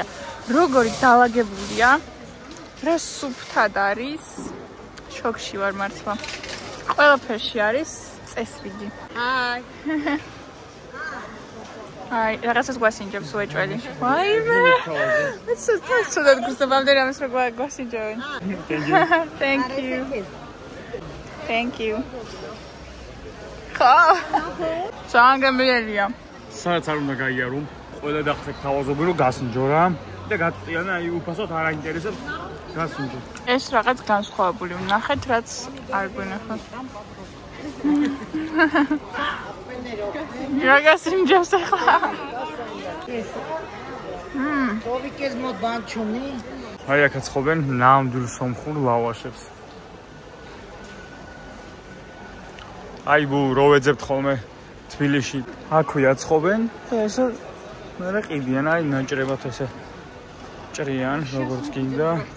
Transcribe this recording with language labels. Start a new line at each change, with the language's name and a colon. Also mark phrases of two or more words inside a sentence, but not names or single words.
Georgian: როგორი დაალაგებულია. რა სუფთად არის. შოქში ვარ მართლა. ყველაფერში არის წესრიგი. რაღაცას გვასინჯებს უეჭველი. ვაიმე. ეს ცუდად გრძნობა ამდენი ამას რო გვასინჯებენ.
English: Thank you.
Georgian: ძალიან გემრიელია. სადაც არ უნდა გაიარო, ყველა დახსექ თავაზობენ რომ გასინჯო რა და გაწყვიან უფასოდ არ აინტერესებს გასინჯო. ეს რაღაც განსხვავებული ვნახეთ, რაც არ გვინახავს. რა გასინჯებს ახლა? Trovικές mod bančuni. აი აქაც ხოვენ ნამდვილ სომხურ ლავაშებს. აი რო ვეძებთ ხოლმე თბილისში. აქვეა ცხობენ და ესე მერე ყიდიან, აი ნაჭრებად ესე ჭრიან, როგორც გინდა.